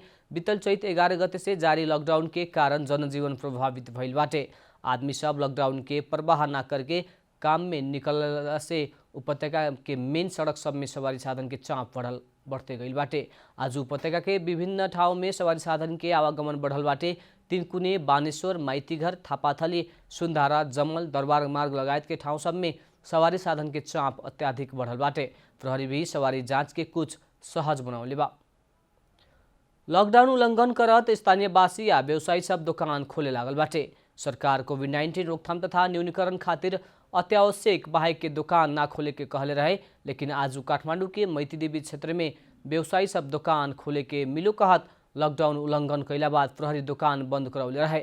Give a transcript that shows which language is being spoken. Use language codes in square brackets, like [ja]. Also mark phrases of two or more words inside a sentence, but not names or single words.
[bho] बीतल चैत 11 गते से जारी लॉकडाउन के कारण जनजीवन प्रभावित भइल बाटे। आदमी सब लॉकडाउन के परवाह न करके काम में निकलला से उपत्यका के मेन सड़क सब में सवारी साधन के चाप बढ़ते गइल बाटे। आज उपत्यका के विभिन्न ठाउँ में सवारी साधन के आवागमन बढ़ल बाटे। तीनकुने, बानेश्वर, माइतीघर, थापाथली, सुनधारा, जमल, दरबार मार्ग लगायत के ठाउँ सब में सवारी साधन के चाप अत्याधिक बढ़ल बाटे। प्रहरी भी सवारी जांच के कुछ सहज बनौले बा। लॉकडाउन उल्लंघन करत स्थानीयवासी या व्यवसायी सब दुकान खोले लागल बाटे। सरकार कोविड-19 रोकथाम तथा न्यूनीकरण खातिर अत्यावश्यक बाहेक के दुकान ना खोले के कहले रहे, लेकिन आज काठमांडू के मैतीदेवी क्षेत्र में व्यवसायी सब दुकान खोले के मिलो कहत लॉकडाउन उल्लंघन कैला बाद प्रहरी दुकान बंद करौले रहे।